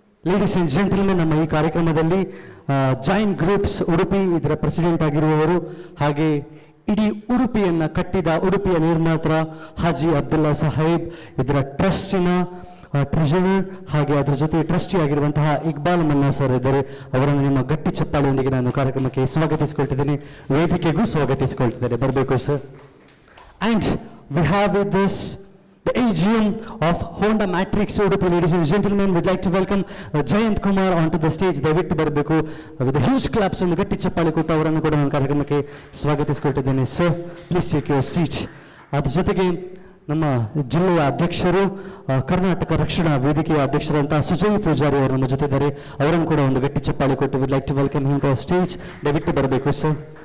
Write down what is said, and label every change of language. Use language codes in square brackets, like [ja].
[kn] Ladies and gentlemen, ನಮ್ಮ ಈ ಕಾರ್ಯಕ್ರಮದಲ್ಲಿ ಜೈನ್ ಗ್ರೂಪ್ಸ್ ಉಡುಪಿ ಇದರ ಪ್ರೆಸಿಡೆಂಟ್ ಆಗಿರುವವರು, ಹಾಗೆ ಇಡೀ ಉಡುಪಿಯನ್ನು ಕಟ್ಟಿದ ಉಡುಪಿಯ ನಿರ್ಮಾತ ಹಾಜಿ ಅಬ್ದುಲ್ಲಾ ಸಾಹೇಬ್, ಇದರ ಟ್ರಸ್ಟಿನ ಟ್ರೆಷರರ್, ಹಾಗೆ ಅದರ ಜೊತೆ ಟ್ರಸ್ಟಿ ಆಗಿರುವಂತಹ ಇಕ್ಬಾಲ್ ಮನ್ನಾ ಸರ್ ಇದ್ದಾರೆ. ಅವರನ್ನು ನಿಮ್ಮ ಗಟ್ಟಿ ಚಪ್ಪಾಳೆಯೊಂದಿಗೆ ನಾನು ಕಾರ್ಯಕ್ರಮಕ್ಕೆ ಸ್ವಾಗತಿಸಿಕೊಳ್ತಿದ್ದೇನೆ, ವೇದಿಕೆಗೂ ಸ್ವಾಗತಿಸಿಕೊಳ್ತಿದ್ದೇನೆ. ಬರಬೇಕು sir. [en] And we have with this the AGM of Honda Matrix Udupi. Ladies and gentlemen, we'd like to welcome Jayant Kumar onto the stage. [kn] ದಯವಿಟ್ಟು ಬರಬೇಕು. [en] With a huge claps, [kn] ಒಂದು ಗಟ್ಟಿ ಚಪ್ಪಾಳೆ ಕೊಟ್ಟು ಅವರನ್ನು ಕೂಡ ನಾನು ಕಾರ್ಯಕ್ರಮಕ್ಕೆ ಸ್ವಾಗತಿಸಿಕೊಳ್ತಿದ್ದೇನೆ. Sir, [en] Please take your seat. [kn] ಅದ್ರ ಜೊತೆಗೆ ನಮ್ಮ ಜಿಲ್ಲೆಯ ಅಧ್ಯಕ್ಷರು, ಕರ್ನಾಟಕ ರಕ್ಷಣಾ ವೇದಿಕೆಯ ಅಧ್ಯಕ್ಷರಂತಹ ಸುಜಯ್ ಪೂಜಾರಿ ಅವರು ನಮ್ಮ ಜೊತೆ ಇದ್ದಾರೆ. ಅವರನ್ನು ಕೂಡ ಒಂದು ಗಟ್ಟಿ ಚಪ್ಪಾಳೆ ಕೊಟ್ಟು [en] We'd like to welcome him to stage. [kn] ದಯವಿಟ್ಟು ಬರಬೇಕು ಸರ್.